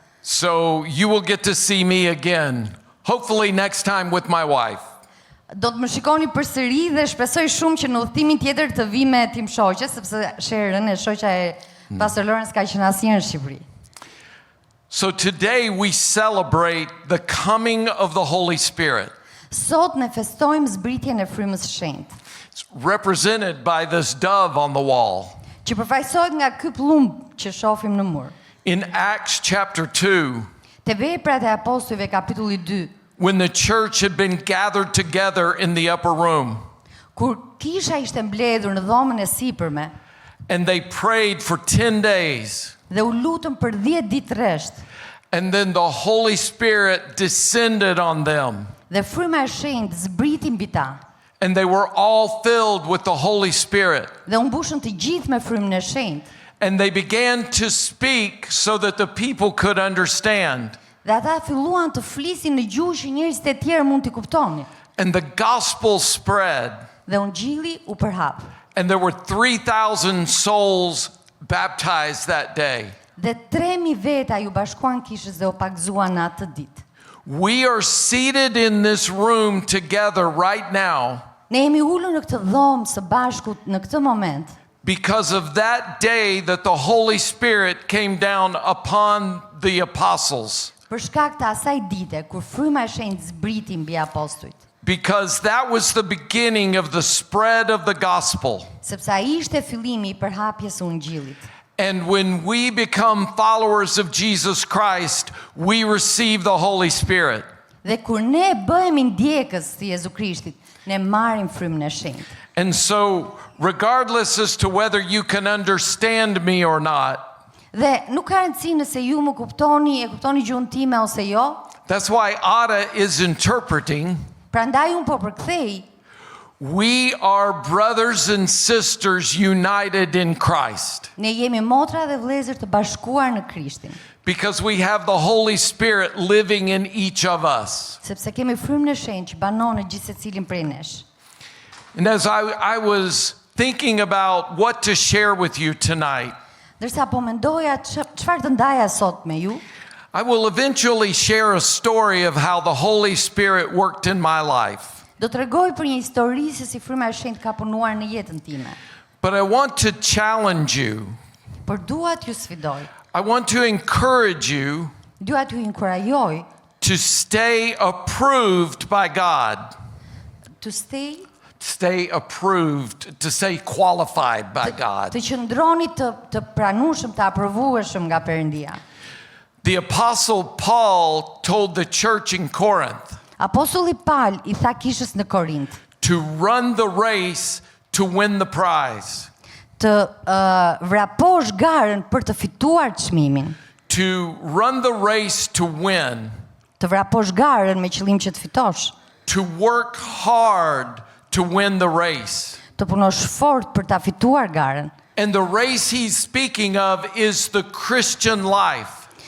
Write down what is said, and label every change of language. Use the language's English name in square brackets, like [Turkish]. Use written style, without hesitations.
[English] So you will get to see me again, hopefully next time with my wife. [Albanian] Do të më shikoni përsëri dhe shpresoj shumë që në udhëtimin tjetër të vi me tim shoqe, sepse Sherën e shoqja e Pastor Loren s'ka qenë asnjëherë në Shqipëri. [English] So today we celebrate the coming of the Holy Spirit. [Albanian] Sot ne festojmë zbritjen e Frymës së Shenjtë, [English] It's represented by this dove on the wall. [Albanian] që përfaqësohet nga ky plumb që shohim në mur. [English] In Acts chapter 2, [Albanian] Te Veprat e Apostujve kapitulli 2, [English] when the church had been gathered together in the upper room, [Albanian] kur kisha ishte mbledhur në dhomën e sipërme [English] and they prayed for 10 days, [Albanian] dhe u lutëm për 10 ditë rresht, [English] and then the Holy Spirit descended on them, [Albanian] dhe Fryma e Shenjtë zbriti mbi ta, [English] and they were all filled with the Holy Spirit. [Albanian] dhe u mbushën të gjithë me Frymën e Shenjtë, [English] And they began to speak so that the people could understand. [Albanian] dhe ata filluan të flisin në gjuhë që njerëzit e tjerë mund t'i kuptonin, [English] And the gospel spread, [Albanian] dhe ungjilli u përhap. [English] and there were 3,000 souls baptized that day. [Albanian] Dhe 3.000 veta ju bashkuan kishës dhe u pagzuan në atë ditë. [English] We are seated in this room together right now [Albanian] Ne jemi ulur në këtë dhomë së bashku në këtë moment, [English] because of that day that the Holy Spirit came down upon the apostles. [Albanian] për shkak të asaj dite kur Fryma e Shenjtë zbriti mbi apostujt, [English] Because that was the beginning of the spread of the gospel. [Albanian] sepse ai ishte fillimi I përhapjes së ungjillit. [English] And when we become followers of Jesus Christ, we receive the Holy Spirit. [Albanian] Dhe kur ne bëhemi ndjekës të Jezu Krishtit, ne marrim Frymën e Shenjtë. [English] And so, regardless as to whether you can understand me or not, [Albanian] Dhe nuk ka rëndësi nëse ju më kuptoni, e kuptoni gjuhën time ose jo. [English] that's why Ada is interpreting. [Albanian] Prandaj unë po përkthej, [English] We are brothers and sisters united in Christ [Albanian] ne jemi motra dhe vëllezër të bashkuar në Krishtin, [English] because we have the Holy Spirit living in each of us. [Albanian] sepse kemi Frymën e Shenjtë që banon në gjithë secilin prej nesh. [English] And as I was thinking about what to share with you tonight, [Albanian] Ndërsa po mendoja çfarë të ndaja sot me ju, [English] I will eventually share a story of how the Holy Spirit worked in my life. [Albanian] do të rregoj për një histori se si Fryma e Shenjtë ka punuar në jetën time. [English] But I want to challenge you. [Albanian] Por dua t'ju sfidoj, [English] I want to encourage you [Albanian] dua t'ju inkurajoj [English] to stay approved by God. to Stay approved, to stay qualified by God. [Albanian] të qëndroni të pranueshëm, të aprovueshëm nga Perëndia. [English] The Apostle Paul told the church in Corinth [Albanian] Apostulli Paul I tha kishës në Korint [English] to run the race to win the prize, [Albanian] të vraposh garën për të fituar çmimin, [English] to run the race to win, [Albanian] të vraposh garën me qëllim që të fitosh, [English] to work hard to win the race. [Albanian] të punosh fort për ta fituar garën. [English] And the race he's speaking of is the Christian life.